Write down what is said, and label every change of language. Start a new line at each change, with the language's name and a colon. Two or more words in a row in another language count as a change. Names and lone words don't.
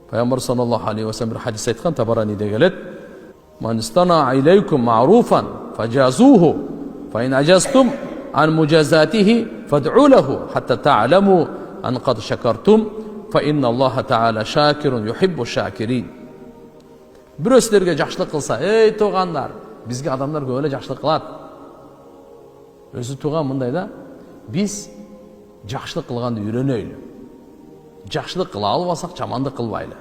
Kazakh: Пайғамбар
Arabic: صلى الله عليه وسلم
Kazakh: бір хадис айтқан, Табараниде келеді:
Arabic: "من اصطنع إليكم معروفا فجازوه، فإن عجزتم عن مجازاته فادعوا له، حتى تعلموا أن قد شكرتم، فإن الله تعالى شاكر يحب الشاكرين."
Kazakh: Біреу сіздерге жақсылық қылса, ей туғандар, бізге адамдар көп эле жақсылық қылады. Өзі туған мындай да, біз жақсылық қылғанды үйренейлі. Жақсылық қыла албасақ, жамандық қылбайлы.